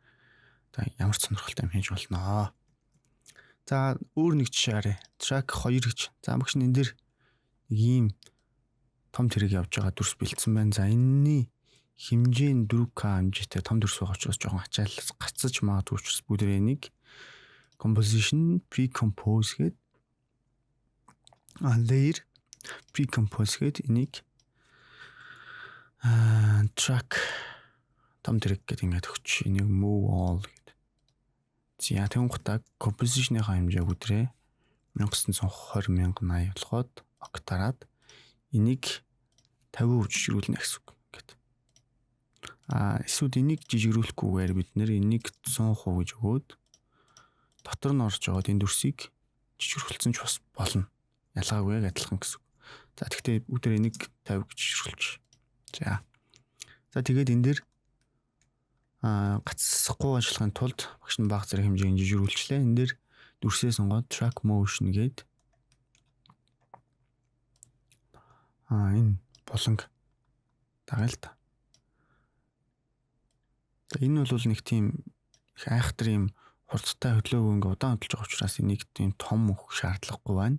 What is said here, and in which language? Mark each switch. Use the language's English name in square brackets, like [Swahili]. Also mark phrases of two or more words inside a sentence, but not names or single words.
[Mongolian] За ямар ч сонирхолтой юм хийж болно. За өөр нэг жишээ харъя. Track 2 гэж. За багш энэ дээр ийм том тэрэг явж байгаа дүрс бэлдсэн байна. За энэний хэмжээ нь 4K хэмжээтэй том дүрс байгаа учраас жоохон ачаалал гацаж магадгүй учраас бүгдээ нэг [English] composition pre-compose [Mongolian] гээд [English] layer pre-compose [Mongolian] гээд энийг track том тэрэг гэдэг ингээд өгч энийг [English] move all [Mongolian] гэдэг. За тэнгуутаа composition-ийнхаа хэмжээг өдрөө 1920 1080 болгоод октараад энийг 50% жижигрүүлнэ гэсэн үг гэдэг. Эсвэл энийг жижигрүүлэхгүйгээр бид нэр энийг 100% гэж өгөөд дотор нь орж байгаа энэ дүрсийг жижигрүүлсэн ч бас болно. Ялгаагүй адилхан гэсэн. За тэгвэл бүгдээр энийг 50 гэж жижигрүүлж. За тэгээд энэ дээр гацсахгүй ажиллахын тулд багш нь бага зэрэг хэмжээний жижигрүүлчлээ. Энэ дээр дүрсээ сонгоод [English] track motion [Mongolian] гээд энэ болонг дагаал та. За энэ бол нэг тийм их айхтар юм хурдтай хөдлөөгүй ингээ удаан хөдлөж байгаа учраас энийг тийм том өгөх шаардлагагүй байна.